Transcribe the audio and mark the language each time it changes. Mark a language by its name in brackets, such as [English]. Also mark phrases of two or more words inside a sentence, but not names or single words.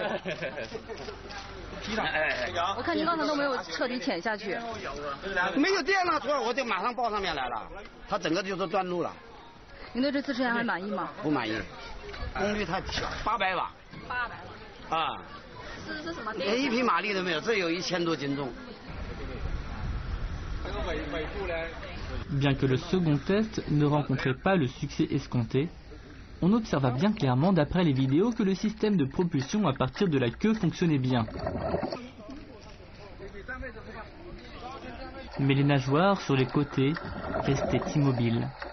[Chinese] 我看您刚才都没有彻底潜下去。没有电了，突然我就马上报上面来了，它整个就是断路了。您对这次实验还满意吗？不满意，功率太小，800瓦。800瓦。啊。是什么？连1匹马力都没有，这有1000多斤重。 [French] Bien que le second test ne rencontrait pas le succès escompté, on observa bien clairement d'après les vidéos que le système de propulsion à partir de la queue fonctionnait bien. Mais les nageoires sur les côtés restaient immobiles.